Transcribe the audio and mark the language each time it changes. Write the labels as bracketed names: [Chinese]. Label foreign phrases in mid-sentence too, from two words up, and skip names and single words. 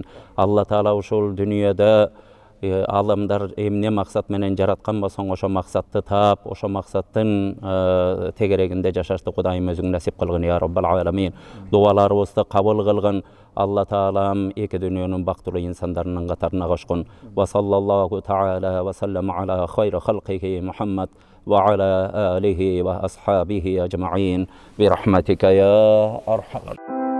[Kyrgyz] Алла Таала ушул дүнүйөдө аламдар эмне максат менен жараткан болсоң, ошо максатты таап, ошо максаттын тегерегинде жашашты Кудайым өзүң насип кылгын, [Arabic] يا رب العالمين. [Kyrgyz] Дуаларыбызды кабыл кылгын. Алла Таалам эки дүнүйөнүн бактылуу инсандарынын катарына кошкун. [Arabic] وصلى الله تعالى وسلم على خير خلقه محمد وعلى آله وأصحابه أجمعين برحمتك يا أرحم